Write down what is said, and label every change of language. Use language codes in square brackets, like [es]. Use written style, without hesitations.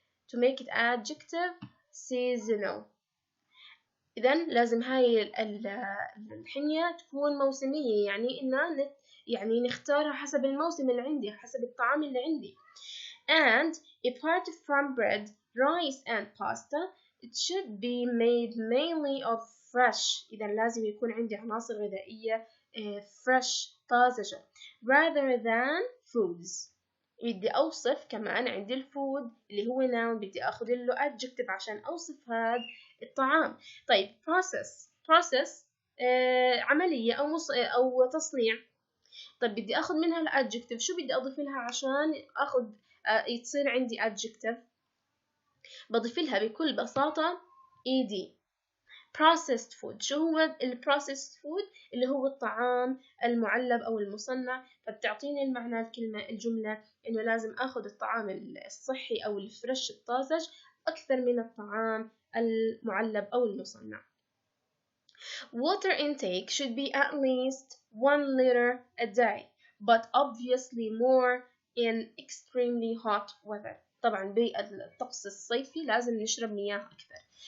[en] To make it adjective, seasonal. [ar] إذا لازم هاي الحنية تكون موسمية، يعني يعني نختارها حسب الموسم اللي عندي، حسب الطعام اللي عندي. [en] And apart from bread, rice and pasta, it should be made mainly of fresh. [ar] إذا لازم يكون عندي عناصر غذائية fresh طازجة [en] rather than foods. [ar] بدي أوصف كمان عندي الفود اللي هو noun، بدي أخذ له adjective عشان أوصف هذا الطعام. طيب process عملية أو تصنيع. طيب بدي أخذ منها الadjective، شو بدي أضيف لها عشان أخذ يصير عندي adjective؟ بضيف لها بكل بساطة ed. [en] processed food. [ar] شو هو processed food؟ اللي هو الطعام المعلب أو المصنع. فبتعطيني المعنى الجملة إنه لازم أخذ الطعام الصحي أو الفريش الطازج أكثر من الطعام المعلب أو المصنع. [en] Water intake should be at least 1 liter a day, but obviously more in extremely hot weather. [ar] طبعا بالطقس الصيفي لازم نشرب مياه أكثر.